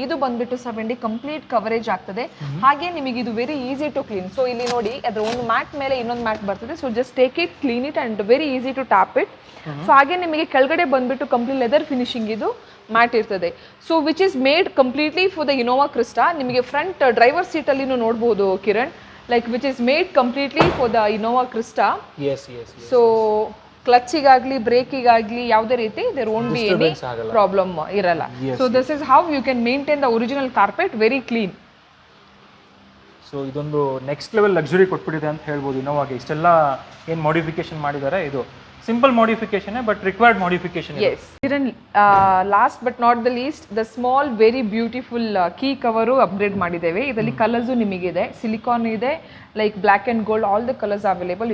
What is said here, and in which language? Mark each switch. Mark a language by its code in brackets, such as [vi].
[kn] ಇದು ಬಂದ್ಬಿಟ್ಟು 70 complete coverage ಆಗ್ತದೆ. ಹಾಗೆ ನಿಮಗೆ ಇದು [en] Very easy to clean. [kn] So ಇಲ್ಲಿ ನೋಡಿ, ಅದ್ರ ಒಂದು ಮ್ಯಾಟ್ ಮೇಲೆ ಇನ್ನೊಂದು ಮ್ಯಾಟ್ ಬರ್ತದೆ. So [en] Just take it, clean it and very easy to tap it. [kn] So ಹಾಗೆ ನಿಮಗೆ ಕೆಳಗಡೆ ಬಂದ್ಬಿಟ್ಟು ಕಂಪ್ಲೀಟ್ ಲೆದರ್ ಫಿನಿಶಿಂಗ್ ಇದು ಮ್ಯಾಟ್ ಇರ್ತದೆ. [en] So which is made completely for the Innova Crysta. [kn] ನಿಮಗೆ ಫ್ರಂಟ್ ಡ್ರೈವರ್ ಸೀಟ್ ಅಲ್ಲಿ ನೋಡ್ಬೋದು Kiran, [en] like which is made completely for the Innova Krista. Yes. [kn] So ಕ್ಲಚ್ಚಿಗಾಗಲಿ ಬ್ರೇಕಿಗಾಗಲಿ ಯಾವುದೇ ರೀತಿ [en] there won't be any problem [kn] ಇರಲ್ಲ. [en] So this is how you can maintain the original carpet very clean. [kn] So ಇದೊಂದು next level luxury ಕೊಟ್ಬಿಟ್ಟಿದೆ ಅಂತ ಹೇಳ್ಬೋದು ಇನೋವಾಗೆ. ಇಷ್ಟೆಲ್ಲ ಏನು modification ಮಾಡಿದ್ದಾರೆ, ಇದು simple modification [en] But required modification. Yes. Last but not the least, the small very beautiful key cover upgrade [kn] ಮಾಡಿದ್ದೇವೆ. ಇದರಲ್ಲಿ colours ನಿಮಗಿದೆ, silicon ಇದೆ, [en] Like black and gold, all the colours available.